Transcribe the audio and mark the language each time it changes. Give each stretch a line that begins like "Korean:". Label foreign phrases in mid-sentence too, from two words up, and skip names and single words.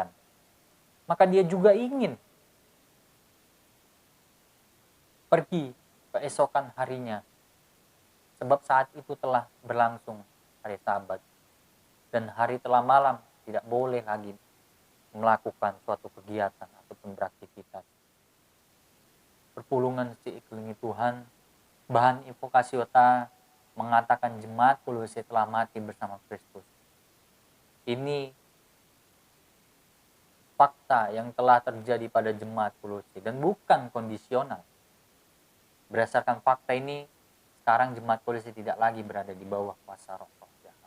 Indonesian: Maka dia juga ingin pergi keesokan harinya. Sebab saat itu telah berlangsung hari Sabat. Dan hari telah malam, tidak boleh lagi melakukan suatu kegiatan ataupun beraktivitas.
Batak Karo: Perpulungan seiklingi Tuhan,
Indonesian: bahan invokasi Ota mengatakan jemaat Kolose telah mati bersama Kristus. Ini fakta yang telah terjadi pada jemaat Kolose dan bukan kondisional. Berdasarkan fakta ini, sekarang jemaat Kolose tidak lagi berada di bawah kuasa roh-roh jahat.